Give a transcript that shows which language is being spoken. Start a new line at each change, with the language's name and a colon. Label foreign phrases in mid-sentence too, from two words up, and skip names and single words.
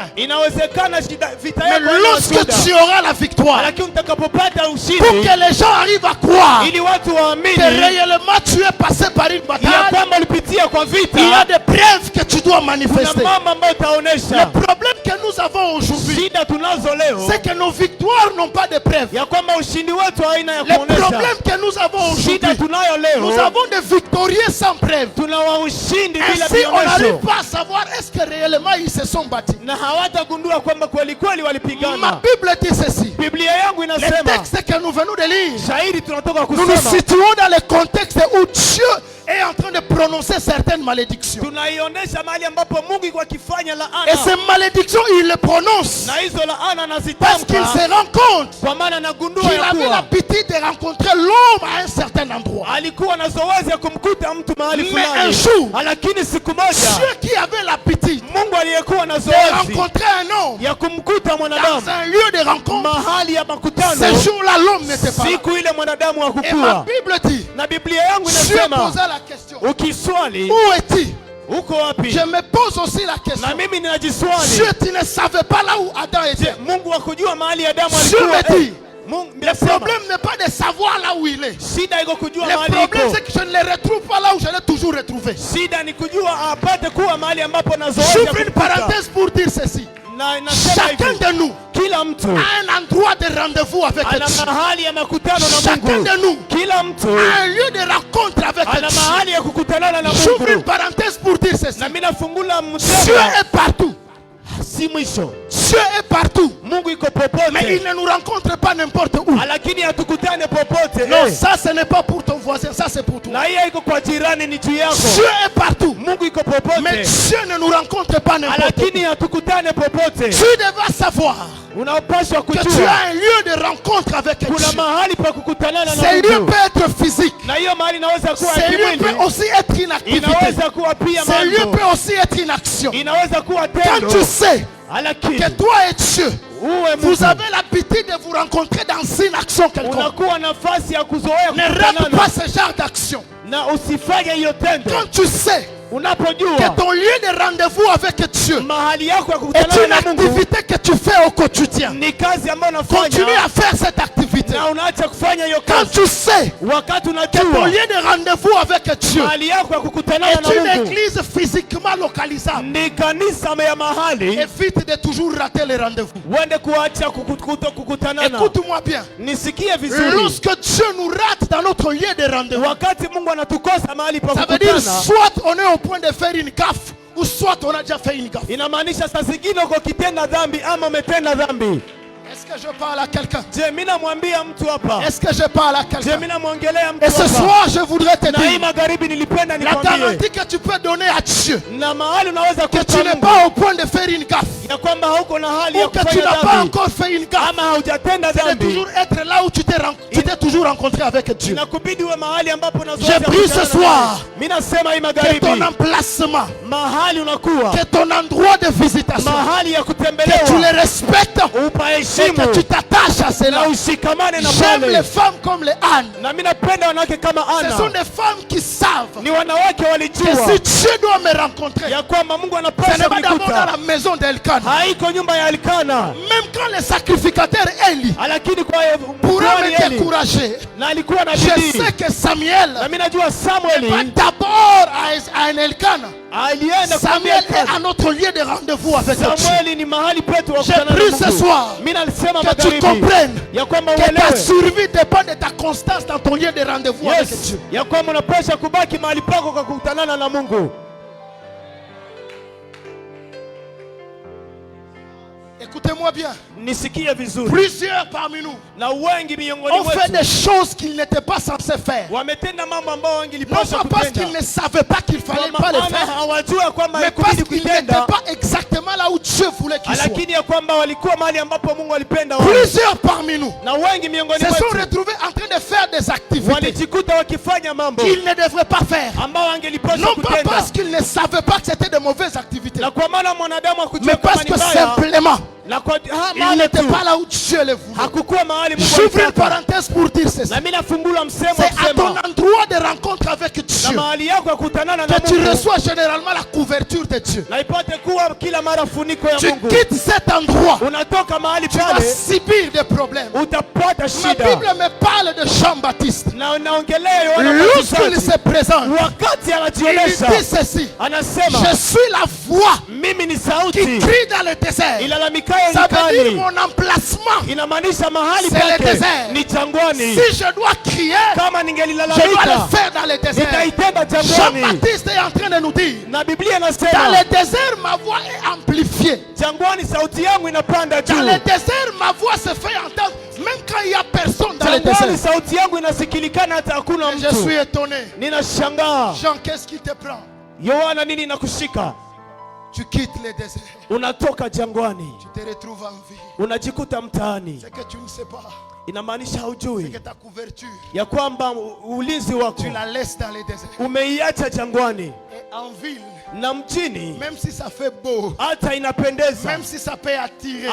Swahili: Inawezekana vita
French: Mais
Swahili: yako haina
French: lorsque
Swahili: washuhuda.
French: tu auras la victoire,
Swahili: Lakini utakapopata
French: pour
Swahili: ushindi,
French: que les gens arrivent à croire
Swahili: ili watu
French: que
Swahili: waamini
French: réellement tu es passé par une
Swahili: ya
French: bataille,
Swahili: kwamba ulipitia kwa
French: il y a
Swahili: vita,
French: des preuves que tu dois
Swahili: kuna
French: manifester.
Swahili: mambo ambayo
French: Le
Swahili: utaonesha.
French: problème que nous avons aujourd'hui,
Swahili: Shida tunazo leo
French: c'est que nos victoires n'ont pas de preuves.
Swahili: ya kwamba ushindi wetu haina ya
French: Le
Swahili: kuonesha.
French: problème que nous avons
Swahili: Shida
French: aujourd'hui,
Swahili: tunayo
French: nous
Swahili: leo,
French: avons des victorieux sans preuve.
Swahili: tunawa ushindi bila
French: Ainsi, on n'arrive
Swahili: vionyesho,
French: pas à savoir est-ce que réellement ils se sont battus.
Swahili: na hawatagundua kwamba kweli kweli
French: Ma
Swahili: walipigana.
French: Bible dit ceci.
Swahili: Biblia yangu
French: Les
Swahili: inasema,
French: textes que nous venons de lire,
Swahili: shahidi tunatoka
French: nous nous
Swahili: kusoma,
French: situons dans le contexte où Dieu est en train de prononcer certaines malédictions.
Swahili: tunaionyesha mahali ambapo Mungu iko akifanya
French: Et
Swahili: laana,
French: ces malédictions, il les prononce
Swahili: na hizo laana
French: parce qu'il
Swahili: anazitamka
French: se rend compte
Swahili: kwa maana anagundua
French: qu'il
Swahili: ya
French: avait
Swahili: kuwa
French: l'habitude de rencontrer l'homme à un certain endroit.
Swahili: alikuwa na zoezi ya kumkuta mtu mahali
French: Mais un
Swahili: fulani,
French: jour,
Swahili: lakini siku moja
French: Dieu qui avait l'habitude
Swahili: Mungu aliyekuwa na
French: de
Swahili: zoezi
French: rencontrer un homme
Swahili: ya kumkuta
French: dans
Swahili: mwanadamu
French: un lieu de rencontre,
Swahili: mahali ya makutano,
French: ce jour-là, l'homme n'était pas là.
Swahili: siku ile mwanadamu
French: Et ma
Swahili: hakukuwa.
French: Bible dit,
Swahili: Na Biblia yangu
French: Dieu
Swahili: inasema,
French: posa la question,
Swahili: ukiswali
French: où est-il?
Swahili: uko wapi?
French: Je me pose aussi la question.
Swahili: Na mimi ninajiswali,
French: Dieu, tu ne savais pas là où Adam était.
Swahili: Mungu hakujua mahali Adamu
French: Dieu
Swahili: alikuwa?
French: me dit,
Swahili: Mungu
French: le
Swahili: nasema,
French: problème n'est pas de savoir là où il est.
Swahili: shida iko kujua
French: Le
Swahili: mahali
French: problème,
Swahili: iko.
French: c'est que je ne le retrouve pas là où je l'ai toujours retrouvé.
Swahili: Shida ni kujua apate kuwa mahali ambapo na zoezi ya
French: J'ouvre une
Swahili: kumkuta.
French: parenthèse pour dire ceci.
Swahili: Na inasema
French: Chacun
Swahili: hivi,
French: de nous
Swahili: kila mtu
French: a un endroit de rendez-vous avec
Swahili: ana
French: Dieu.
Swahili: mahali ya makutano na
French: Chacun
Swahili: Mungu.
French: de nous
Swahili: Kila mtu
French: a un lieu de rencontre avec
Swahili: ana
French: Dieu.
Swahili: mahali ya kukutanana na
French: J'ouvre une
Swahili: Mungu.
French: parenthèse pour dire ceci.
Swahili: Na mimi nafungula
French: Dieu
Swahili: mtego,
French: est partout.
Swahili: si mwisho.
French: Dieu est partout.
Swahili: Mungu iko
French: Mais il
Swahili: popote,
French: ne nous rencontre pas n'importe où.
Swahili: lakini hatukutane popote.
French: Non, ça ce n'est pas pour ton voisin, ça c'est pour toi.
Swahili: Na hiyo iko kwa jirani, ni juu
French: Dieu
Swahili: yako.
French: est partout.
Swahili: Mungu iko
French: Mais
Swahili: popote,
French: Dieu ne nous rencontre pas n'importe où.
Swahili: lakini hatukutane popote.
French: Tu devras savoir
Swahili: Unapaswa
French: que tu
Swahili: kujua
French: as un lieu de rencontre avec Dieu.
Swahili: kuna mahali pa kukutanana na
French: Ce lieu
Swahili: Mungu,
French: peut être physique.
Swahili: na hiyo mahali inaweza kuwa
French: Ce
Swahili: ya
French: lieu peut
Swahili: kimwili,
French: aussi être une activité.
Swahili: inaweza kuwa pia
French: Ce lieu
Swahili: mambo,
French: peut aussi être une action.
Swahili: inaweza kuwa
French: Quand
Swahili: tendo,
French: tu sais
Swahili: lakini
French: que toi et Dieu,
Swahili: uwe
French: vous
Swahili: Mungu
French: avez l'habitude de vous rencontrer dans une action quelconque.
Swahili: unakuwa nafasi ya kuzoea
French: Ne rate
Swahili: kukutanana,
French: pas ce genre d'action.
Swahili: na usifanye hiyo tendo.
French: Quand tu sais
Swahili: Unapojua
French: que ton lieu de rendez-vous avec Dieu
Swahili: mahali yako ya
French: est
Swahili: kukutanana
French: une
Swahili: na Mungu
French: activité que tu fais au quotidien,
Swahili: ni kazi ambayo
French: continue
Swahili: unafanya
French: à faire cette activité.
Swahili: na unaacha kufanya hiyo
French: Quand
Swahili: kazi,
French: tu sais
Swahili: wakati
French: que ton
Swahili: unajua
French: lieu de rendez-vous avec Dieu
Swahili: mahali yako ya kukutanana
French: est
Swahili: na
French: une
Swahili: Mungu
French: église physiquement localisable,
Swahili: ni kanisa ya mahali,
French: évite de toujours rater les rendez-vous.
Swahili: uende kuacha kukutanana.
French: Écoute-moi bien.
Swahili: Nisikie vizuri,
French: Lorsque Dieu nous rate dans notre lieu de rendez-vous,
Swahili: wakati Mungu anatukosa mahali pa
French: ça veut dire
Swahili: kukutana,
French: soit on est au point de faire une gaffe, ou soit on a déjà fait une gaffe.
Swahili: inamaanisha saa zingine uko kitenda dhambi ama umetenda dhambi.
French: Est-ce que je parle à quelqu'un?
Swahili: Je, mimi namwambia mtu hapa,
French: Est-ce que je parle à
Swahili: je,
French: quelqu'un?
Swahili: mimi namwongelea mtu
French: Et ce
Swahili: hapa.
French: soir, je voudrais te
Swahili: Na hii
French: dire
Swahili: magharibi nilipenda
French: la
Swahili: nikwambie,
French: garantie que tu peux donner à Dieu
Swahili: na mahali unaweza
French: que tu
Swahili: kuta
French: n'es
Swahili: Mungu,
French: pas au point de faire une gaffe,
Swahili: ya kwamba hauko na hali ya
French: ou que tu
Swahili: kufanya
French: n'as pas
Swahili: dhambi
French: encore fait une gaffe.
Swahili: ama haujatenda
French: C'est de
Swahili: dhambi,
French: toujours être là où tu t'es toujours rencontré avec Dieu.
Swahili: inakubidi uwe mahali ambapo
French: Je
Swahili: unazoea
French: prie
Swahili: kukutana
French: ce
Swahili: na
French: soir
Swahili: Mungu. Mimi nasema hii
French: que
Swahili: magharibi,
French: ton emplacement,
Swahili: mahali unakuwa,
French: que ton endroit de visitation,
Swahili: mahali ya
French: que tu
Swahili: kutembelewa,
French: les respectes et
Swahili: upaheshimu
French: que tu t'attaches à
Swahili: na
French: cela.
Swahili: ushikamane na
French: J'aime les
Swahili: pale.
French: femmes comme les ânes.
Swahili: Na mimi napenda wanawake kama
French: Ce sont
Swahili: Ana,
French: des femmes qui savent
Swahili: ni wanawake
French: que
Swahili: walijua
French: si Dieu doit me rencontrer,
Swahili: ya kwamba Mungu
French: ce n'est
Swahili: anapaswa
French: pas d'abord dans
Swahili: kunikuta,
French: la maison d'Elkanah.
Swahili: haiko nyumba ya Elikana,
French: Même quand le sacrificateur Eli
Swahili: lakini kwa
French: pourra
Swahili: kuhani
French: me
Swahili: Eli,
French: décourager,
Swahili: na alikuwa na
French: je
Swahili: bidii.
French: sais que Samuel
Swahili: Na mimi najua
French: va
Swahili: Samueli
French: d'abord à un Elkanah.
Swahili: alienda
French: Samuel
Swahili: kumwambia
French: est à notre lieu de rendez-vous avec Dieu.
Swahili: Samueli ni mahali petu wa
French: J'ai
Swahili: kukutana
French: pris
Swahili: na
French: ce
Swahili: Mungu.
French: soir
Swahili: Mimi nalisema
French: que tu
Swahili: magharibi
French: comprennes
Swahili: ya kwamba
French: que ta
Swahili: uelewe,
French: survie dépend de ta constance dans ton lieu de rendez-vous avec
Swahili: yes,
French: Dieu.
Swahili: ya kwamba unapaswa kubaki mahali pako kwa kukutanana na Mungu.
French: Écoutez-moi bien.
Swahili: Nisikie vizuri,
French: Plusieurs parmi nous
Swahili: na wengi miongoni
French: ont fait des
Swahili: mwetu
French: choses qu'ils n'étaient pas censés faire.
Swahili: wametenda mambo ambao
French: Non
Swahili: wangelipaswa
French: pas parce
Swahili: kutenda,
French: qu'ils ne savaient pas qu'il fallait
Swahili: kwa
French: pas les
Swahili: maana
French: faire,
Swahili: hawajua kwamba
French: mais parce
Swahili: haikubidi
French: qu'ils n'étaient
Swahili: kutenda,
French: pas exactement là où Dieu voulait qu'ils soient.
Swahili: lakini ya kwamba walikuwa mahali ambapo Mungu alipenda wao.
French: Plusieurs parmi nous
Swahili: Na wengi miongoni
French: se sont
Swahili: mwetu
French: retrouvés en train de faire des activités
Swahili: walijikuta wakifanya mambo
French: qu'ils ne devraient pas faire.
Swahili: ambao wangelipaswa
French: Non pas
Swahili: kutenda,
French: parce qu'ils ne savaient pas que c'était de mauvaises activités,
Swahili: na kwa maana mwanadamu hakujua
French: mais
Swahili: kama
French: parce
Swahili: ni
French: que
Swahili: mbaya,
French: simplement
Swahili: na kwa
French: ils
Swahili: mahali
French: n'étaient
Swahili: tu
French: pas là où Dieu les voulait.
Swahili: hakukuwa mahali Mungu
French: J'ouvre une
Swahili: alitaka.
French: parenthèse pour dire ceci.
Swahili: Na mimi nafungula msemo
French: C'est à ton
Swahili: kusema,
French: endroit de rencontre avec Dieu
Swahili: na
French: Dieu.
Swahili: mahali yako ya kutanana na
French: Que tu
Swahili: Mungu
French: reçois généralement la couverture de Dieu.
Swahili: na ipate kuwa kila mara funiko ya
French: Tu
Swahili: Mungu.
French: quittes cet endroit,
Swahili: Unatoka mahali
French: tu vas
Swahili: pale
French: subir des problèmes.
Swahili: utapata
French: Ma
Swahili: shida.
French: Bible me parle de Jean-Baptiste.
Swahili: Na naongelea Yohana
French: Lorsqu'il
Swahili: Mbatizaji.
French: se présente,
Swahili: Wakati
French: il
Swahili: anajionyesha
French: dit ceci:
Swahili: anasema,
French: je suis la voix
Swahili: mimi ni
French: qui
Swahili: sauti
French: crie dans le désert.
Swahili: ilalamikayo
French: Ça veut dire
Swahili: nyikani.
French: mon emplacement.
Swahili: Inamaanisha mahali
French: C'est le
Swahili: pake
French: désert.
Swahili: ni jangwani.
French: Si je dois crier,
Swahili: Kama
French: je dois le
Swahili: ningelilalamika
French: faire dans le désert.
Swahili: nitaitenda jangwani.
French: Jean-Baptiste est en train de nous dire,
Swahili: Na Biblia
French: dans
Swahili: inasema
French: le désert, ma voix est amplifiée.
Swahili: jangwani sauti yangu inapanda
French: Dans
Swahili: juu.
French: le désert, ma voix se fait entendre, même quand il n'y a personne dans le
Swahili: Jangwani
French: désert.
Swahili: sauti yangu inasikilikana hata hakuna
French: Et je suis
Swahili: mtu.
French: étonné.
Swahili: Ninashangaa,
French: Jean, qu'est-ce qui te prend?
Swahili: Yohana, nini nakushika?
French: Tu quittes le désert.
Swahili: Unatoka jangwani
French: Tu te retrouves en vie.
Swahili: unajikuta mtaani.
French: C'est que tu ne sais pas.
Swahili: Inamaanisha
French: C'est
Swahili: haujui
French: que ta couverture,
Swahili: ya kwamba ulinzi wako
French: tu la laisses dans le désert.
Swahili: umeiacha jangwani.
French: Et en ville,
Swahili: Na mjini
French: même si ça fait beau,
Swahili: hata inapendeza,
French: même si ça peut attirer,